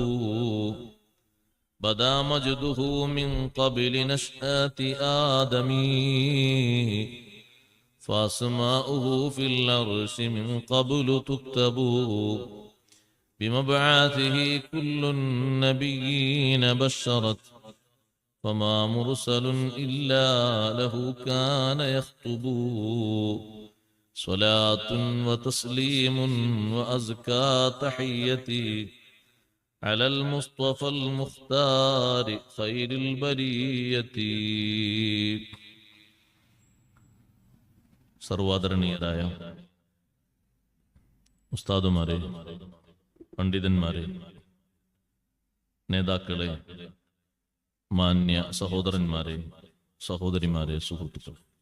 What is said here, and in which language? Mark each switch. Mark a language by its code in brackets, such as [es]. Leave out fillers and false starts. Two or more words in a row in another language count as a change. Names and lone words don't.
[ar] بدا مجده من قبل نشأة آدم، فأسماؤه في العرش من قبل تكتب، بمبعاثه كل النبيين بشرت، فما مرسل إلا له كان يخطب. صلاة وتسليم وأزكى تحيتي على المصطفى المختار خير البرية. [ml] സർവാദരണീയരായ ഉസ്താദുമാരെ, പണ്ഡിതന്മാരെ, നേതാക്കളെ, മാന്യ സഹോദരന്മാരെ, സഹോദരിമാരെ, സുഹൃത്തുക്കളെ,